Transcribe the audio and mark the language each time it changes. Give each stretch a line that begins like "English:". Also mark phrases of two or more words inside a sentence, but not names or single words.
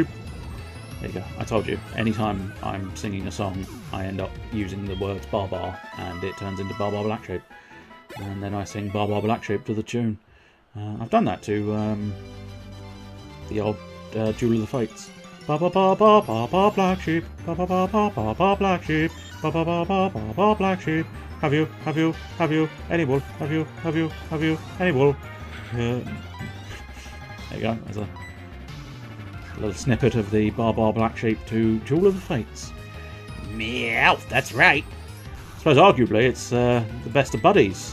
English: There you go. I told you. Anytime I'm singing a song, I end up using the words ba ba, and it turns into ba ba black sheep. And then I sing ba ba black sheep to the tune. I've done that to the old Jewel of the Fates. Ba ba ba ba ba ba black sheep. Ba ba ba ba ba ba black sheep. Ba ba ba ba ba ba black sheep. Have you any wool? Have you any wool? There you go. There's a little snippet of the Bar Black Sheep to Jewel of the Fates. Meow, that's right. I suppose arguably it's the best of buddies.